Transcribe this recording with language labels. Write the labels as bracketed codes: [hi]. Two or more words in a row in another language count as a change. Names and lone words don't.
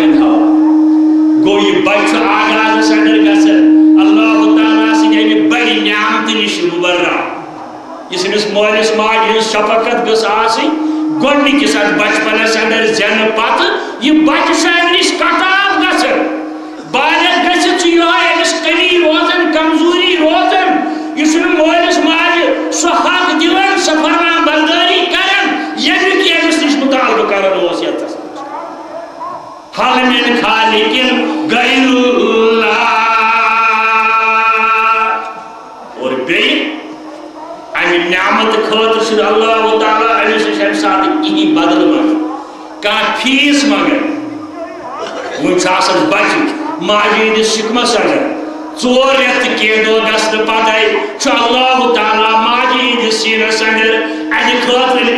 [ks] ہُنٛد حوالہٕ گوٚو یہِ بچہِ چھُ آغازس اندر گژھان اللہ تعالیٰ سٕنٛدِ اَمہِ بڑِ نعمتہٕ نِش مُبرّہ یُس أمِس مٲلِس ماجہِ ہٕنٛز شفقت گٔژھ آسٕنۍ گۄڈنِکِس اتھ بچپنس اندر زینہٕ پتہٕ یہِ بچہِ چھُ امہِ نِش کٹاو گژھان بالغ گٔژھِتھ چھُ یِہوے أمِس کمی روزان کمزوری روزان یہِ چھُنہٕ مٲلِس ماجہِ سُہ حق دِوان سۄ فرمان بردٲری کران ییٚمیُک یہِ أمِس نِش مُطالبہٕ کران اوس یتس [ar] حل من خالق غیر اللہ [ks] اور بیٚیہِ امہِ نعمت خٲطرٕ چھُنہٕ اللہ تعالیٰ أمِس نِش امہِ ساتہٕ کِہیٖنۍ بدلہٕ منٛگان کانٛہہ فیٖس منٛگان وۄنۍ چھُ آسان بچہِ ماجہِ ہٕنٛدِس شِکمس اندر 4 رٮ۪تھ تہٕ کینٛہہ دۄہ گژھنہٕ پتے چھُ اللہ تعالیٰ ماجہِ ہٕنٛدِس سیٖنس اندر اَمہِ خٲطرٕ